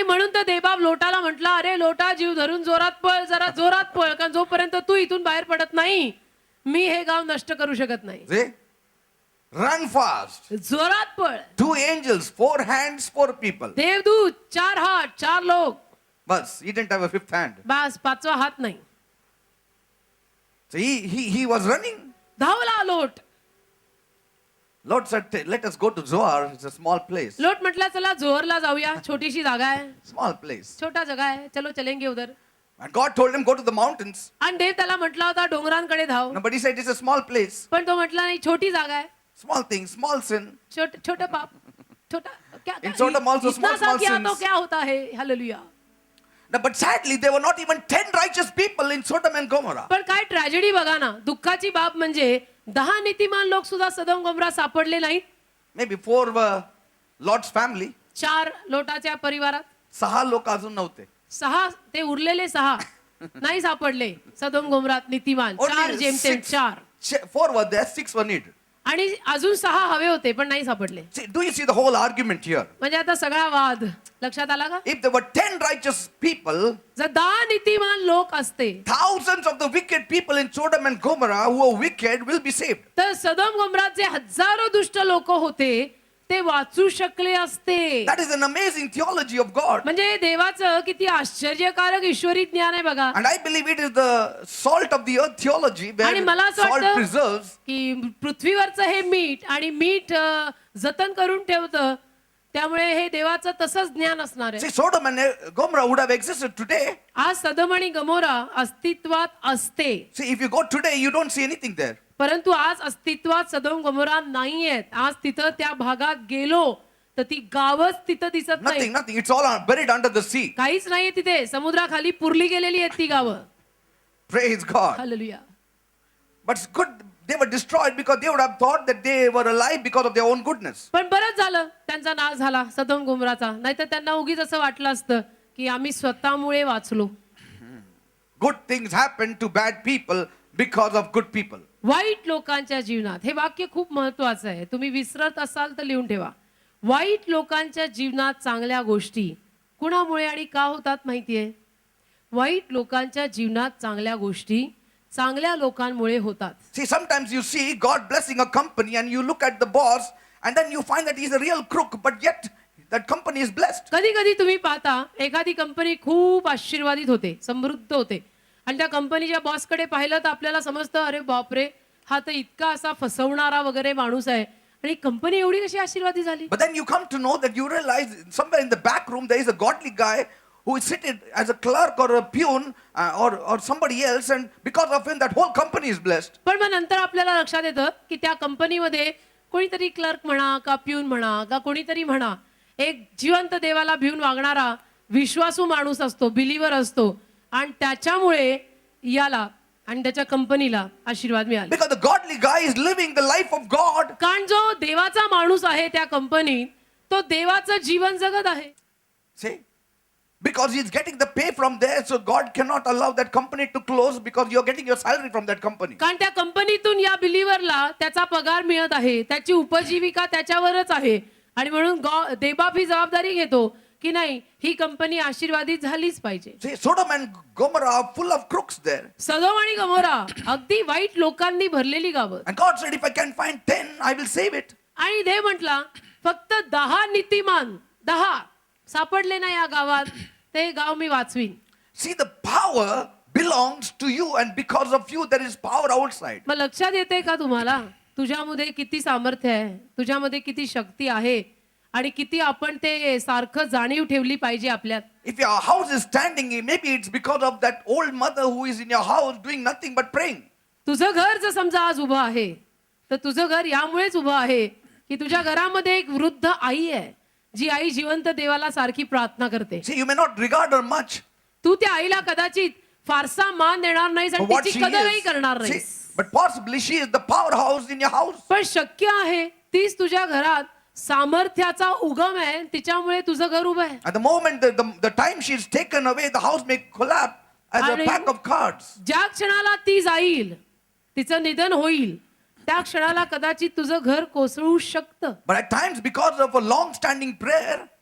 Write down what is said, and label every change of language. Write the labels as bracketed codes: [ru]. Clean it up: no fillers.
[mr] आणि म्हणून तर देवबाप लोटाला म्हटला अरे लोटा जीव धरून जोरात पळ, जरा जोरात पळ, कारण जोपर्यंत तू इथून बाहेर पडत नाही मी हे गाव नष्ट करू शकत नाही. [en] See? Run fast. [mr] जोरात पळ. [en] 2 angels, 4 hands, 4 people. [mr] देवदूत 4 हात 4 लोक. [en] But he didn't have a 5th hand. [mr] बस 5वा हात नाही. [en] So he was running. [mr] धावला लोट. [en] Lord said, let us go to Zoar. It's a small place. [mr] लोट म्हटला चला जोहरला जाऊया, छोटीशी जागा आहे, [en] Small place. [mr] छोटा जगा आहे, [hi] चलो चलेंगे उधर. [en] And God told him, go to the mountains. [mr] आणि देव त्याला म्हटला होता डोंगरांकडे धाव. [en] No, but he said, it's a small place. [mr] पण तो म्हटला नाही छोटी जागा आहे, [en] Small thing, small sin. [hi] छोटा पाप, छोटा क्या [en] In Sodom also [hi] इतना [en] small, [hi] सा [en] small [hi] किया तो [en] sins. [hi] क्या होता है. Hallelujah. [en] No, but sadly, there were not even 10 righteous people in Sodom and Gomorrah. [mr] पण काय ट्रॅजेडी बघा ना, दुःखाची बाब म्हणजे 10 नीतिमान लोक सुद्धा सदोम गोमरा सापडले नाहीत. [en] Maybe 4 were Lord's family. [mr] 4 लोटाच्या परिवारात 6 लोक अजून नव्हते. 6 ते उरलेले 6 नाही सापडले सदोम गोमरात नीतिमान. 4 जेमतेम 4 [en] 4 were there, 6 were needed. [mr] आणि अजून 6 हवे होते पण नाही सापडले. [en] See, do you see the whole argument here? [mr] म्हणजे आता सगळा वाद लक्षात आला का? [en] If there were 10 righteous people, [mr] जर 10 नीतिमान लोक असते [en] thousands of the wicked people in Sodom and Gomorrah who were wicked will be saved. [mr] तर सदोम गोमरात जे हजारो दुष्ट लोक होते ते वाचू शकले असते. [en] That is an amazing theology of God. [mr] म्हणजे देवाचं किती आश्चर्यकारक ईश्वरी ज्ञान आहे बघा. [en] And I believe it is the salt of the earth theology [mr] आणि [en] where [mr] मला असं [en] salt [mr] वाटतं [en] preserves. [mr] की पृथ्वीवरचं हे मीठ आणि मीठ जतन करून ठेवतं, त्यामुळे हे देवाचं तसंच ज्ञान असणार आहे. [en] See, Sodom and Gomorrah would have existed today. [mr] आज सदोम आणि गमोरा अस्तित्वात असते, [en] See, if you go today, you don't see anything there. [mr] परंतु आज अस्तित्वात सदोम गमोरा नाहीयेत. आज तिथं त्या भागात गेलो तर ती गावच तिथं दिसत नाही. [en] Nothing, nothing. It's all buried under the sea. [mr] काहीच नाहीये तिथे. समुद्राखाली पुरली गेलेली आहेत ती गावं. [en] Praise God. [mr] Hallelujah. [en] But it's good they were destroyed because they would have thought that they were alive because of their own goodness. [mr] पण बरंच झालं त्यांचा नाश झाला सदोम गोमराचा. नाहीतर त्यांना उगीच असं वाटलं असतं की आम्ही स्वतःमुळे वाचलो. [en] Good things happen to bad people because of good people. [mr] वाईट लोकांच्या जीवनात, हे वाक्य खूप महत्वाचं आहे, तुम्ही विसरत असाल तर लिहून ठेवा. वाईट लोकांच्या जीवनात चांगल्या गोष्टी कुणामुळे आणि का होतात माहितीये? वाईट लोकांच्या जीवनात चांगल्या गोष्टी चांगल्या लोकांमुळे होतात. [en] See, sometimes you see God blessing a company and you look at the boss and then you find that he's a real crook, but yet that company is blessed. [mr] कधी कधी तुम्ही पाहता एखादी कंपनी खूप आशीर्वादित होते, समृद्ध होते, आणि त्या कंपनीच्या बॉसकडे पाहिलं तर आपल्याला समजतं, अरे बापरे, हा तर इतका असा फसवणारा वगैरे माणूस आहे, आणि कंपनी एवढी कशी आशीर्वादित झाली. [en] But then you come to know that you realize somewhere in the back room there is a godly guy who is seated as a clerk or a peon or somebody else, and because of him that whole company is blessed. [mr] पण मग नंतर आपल्याला लक्षात येतं की त्या कंपनीमध्ये कोणीतरी क्लर्क म्हणा का प्यून म्हणा का कोणीतरी म्हणा, एक जिवंत देवाला भिवून वागणारा विश्वासू माणूस असतो, बिलीवर असतो, आणि त्याच्यामुळे याला आणि त्याच्या कंपनीला आशीर्वाद मिळाला. [en] Because the godly guy is living the life of God. [mr] कारण जो देवाचा माणूस आहे त्या कंपनीत, तो देवाचं जीवन जगत आहे. [en] See? Because he's getting the pay from there, so God cannot allow that company to close because you're getting your salary from that company. [mr] कारण त्या कंपनीतून या बिलीवरला त्याचा पगार मिळत आहे, त्याची उपजीविका त्याच्यावरच आहे, आणि म्हणून देवबाप ही जबाबदारी घेतो की नाही, ही कंपनी आशीर्वादित झालीच पाहिजे. [en] See, Sodom and Gomorrah are full of crooks there. [mr] सदोम आणि गमोरा अगदी वाईट लोकांनी भरलेली गावं. [en] And God said, if I can find 10, I will save it. [mr] आणि देव म्हटला, फक्त 10 नीतिमान 10 सापडले ना या गावात, ते गाव मी वाचवीन. [en] See, the power belongs to you, and because of you, there is power outside. [mr] मग लक्षात येते का तुम्हाला, तुझ्यामध्ये किती सामर्थ्य आहे, तुझ्यामध्ये किती शक्ती आहे, आणि किती आपण ते सारखं जाणीव ठेवली पाहिजे आपल्यात. [en] If your house is standing, maybe it's because of that old mother who is in your house doing nothing but praying. [mr] तुझं घर जर समजा आज उभं आहे, तर तुझं घर यामुळेच उभं आहे की तुझ्या घरामध्ये एक वृद्ध आई आहे, जी आई जिवंत देवाला सारखी प्रार्थना करते. [en] See, you may not regard her much [mr] तू त्या आईला कदाचित फारसा मान देणार नाहीस [en] for [mr] आणि [en] what [mr] तिची [en] she [mr] कदरही [en] is. [mr] करणार [en] See, [mr] नाहीस, [en] but possibly she is the powerhouse in your house. [mr] पण शक्य आहे तीच तुझ्या घरात सामर्थ्याचा उगम आहे, तिच्यामुळे तुझं घर उभं आहे. [en] At the moment the time she is taken away, the house may collapse as a [mr] आणि [en] pack of cards. [mr] ज्या क्षणाला ती जाईल, तिचं निधन होईल, त्या क्षणाला कदाचित तुझं घर कोसळू शकतं. [en] But at times, because of a long-standing prayer,